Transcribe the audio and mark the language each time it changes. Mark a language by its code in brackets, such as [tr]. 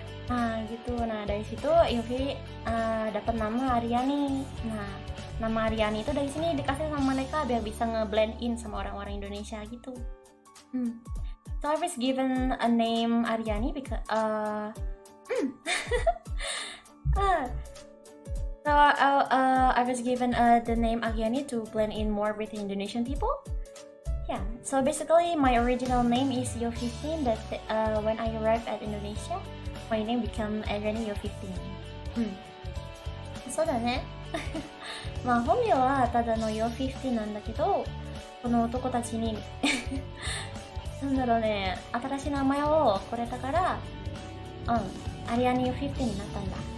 [id] Nah gitu, nah dari situ Yofi dapat nama Aryani. Nah nama Aryani itu dari sini dikasih sama mereka biar bisa ngeblend in sama orang-orang Indonesia gitu. [en] So I was given a name Aryani because I was given the name Aryani to blend in more with the Indonesian people. Yeah, so basically my original name is Yo15, but when I arrived at Indonesia, my name became Aryani Yo15. [ja] そうだね。まあ本名はただの Yo15 なんだけど、この男たちになんだろうね、新しい名前をこれだから、アリアニYo15になったんだ。